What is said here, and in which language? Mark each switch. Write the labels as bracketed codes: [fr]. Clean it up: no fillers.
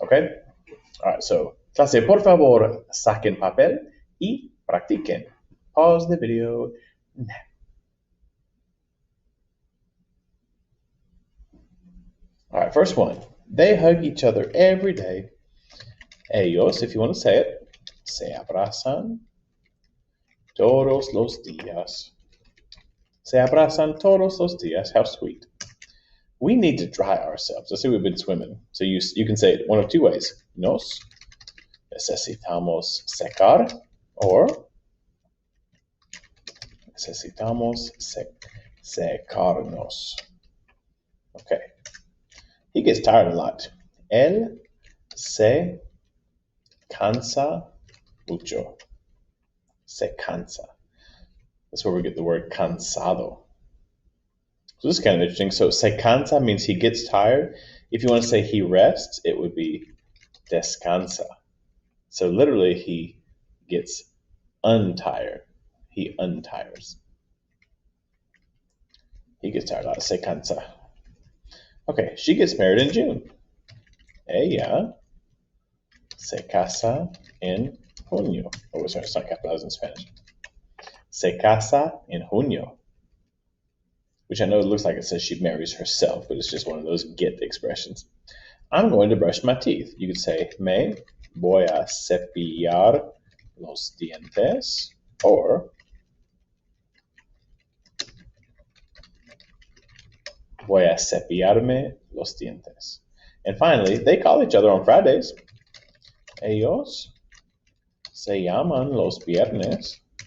[en] Okay? All right, so [es] clase, por favor, saquen papel y practiquen. [en] Pause the video now. All right, first one. They hug each other every day. [es] Ellos, [en] if you want to say it, [es] se abrazan todos los días. Se abrazan todos los días. [en] How sweet. We need to dry ourselves. Let's say we've been swimming. So you can say it one of two ways. [es] Nos necesitamos secar or necesitamos secarnos. [en] Okay. He gets tired a lot. [es] Él se cansa mucho. Se cansa. [en] That's where we get the word cansado. So this is kind of interesting. So se cansa means he gets tired. If you want to say he rests, it would be descansa. So literally he gets untired. He untires. He gets tired a lot. [es] Se cansa. [en] Okay, she gets married in June. [es] Ella se casa en junio. [en] Oh, sorry, it's not capitalized in Spanish. [es] Se casa en junio. [en] Which I know it looks like it says she marries herself, but it's just one of those get expressions. I'm going to brush my teeth. You could say, [es] me voy a cepillar los dientes, or voy a cepillarme los dientes. [en] And finally, they call each other on Fridays. [es] Ellos se llaman los viernes.